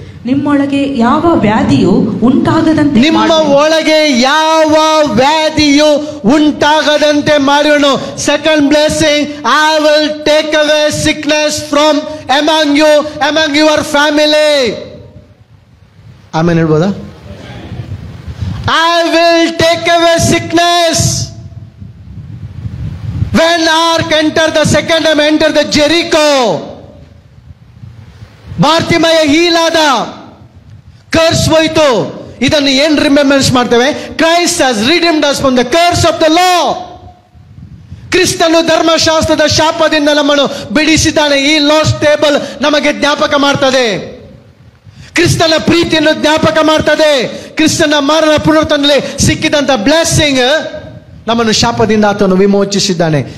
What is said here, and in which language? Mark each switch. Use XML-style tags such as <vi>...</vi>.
<kn>ನಿಮ್ಮೊಳಗೆ ಯಾವ ವ್ಯಾಧಿಯು ಉಂಟಾಗದಂತೆ ನಿಮ್ಮ ಮಾಡುವೆನು. ಒಳಗೆ ಯಾವ ವ್ಯಾಧಿಯು ಉಂಟಾಗದಂತೆ ಮಾಡುವನು.</kn> <en>Second blessing, I will take away sickness from among you, among your family.</en> <kn>ಆಮೇಲೆ ಹೇಳ್ಬೋದಾ?</kn> <en>I will take away sickness. When Ark entered the second time, entered the Jericho,</en> <kn>ಬಾರ್ತಿಮಯ ಹೀಲಾದ, ಕರ್ಸ್ ಹೋಯ್ತು. ಇದನ್ನು ಏನ್ ರಿಮೆಂಬರ್ಸ್ ಮಾಡ್ತೇವೆ?</kn> <en>Christ has redeemed us from the curse of the law.</en> <kn>ಕ್ರಿಸ್ತನು ಧರ್ಮಶಾಸ್ತ್ರದ ಶಾಪದಿಂದ ನಮ್ಮನ್ನು ಬಿಡಿಸಿದ್ದಾನೆ. ಈ ಲಾಸ್ ಟೇಬಲ್ ನಮಗೆ ಜ್ಞಾಪಕ ಮಾಡ್ತದೆ. ಕ್ರಿಸ್ತನ ಪ್ರೀತಿಯನ್ನು ಜ್ಞಾಪಕ ಮಾಡ್ತದೆ. ಕ್ರಿಸ್ತನ ಮರಣ ಪುನರುತ್ಥಾನದಲ್ಲಿ ಸಿಕ್ಕಿದಂತ ಬ್ಲೆಸ್ಸಿಂಗ್ ನಮ್ಮನ್ನು ಶಾಪದಿಂದ ಆತನು ವಿಮೋಚಿಸಿದ್ದಾನೆ.</kn>